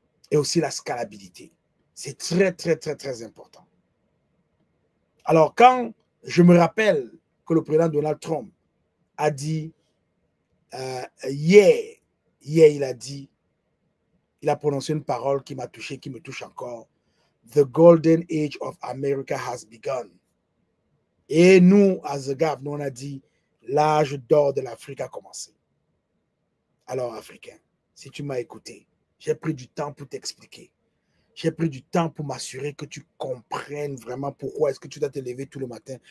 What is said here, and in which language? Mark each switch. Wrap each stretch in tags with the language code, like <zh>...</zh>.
<fr>Et aussi la scalabilité. C'est très important. Alors, quand je me rappelle que le président Donald Trump a dit, hier, il a dit, il a prononcé une parole qui m'a touché, qui me touche encore.</fr> <en>The golden age of America has begun.</en> <fr>Et nous, à The Gap, nous on a dit, l'âge d'or de l'Afrique a commencé. Alors, Africain, si tu m'as écouté, j'ai pris du temps pour t'expliquer. J'ai pris du temps pour m'assurer que tu comprennes vraiment pourquoi est-ce que tu dois te lever tout le matin.</fr>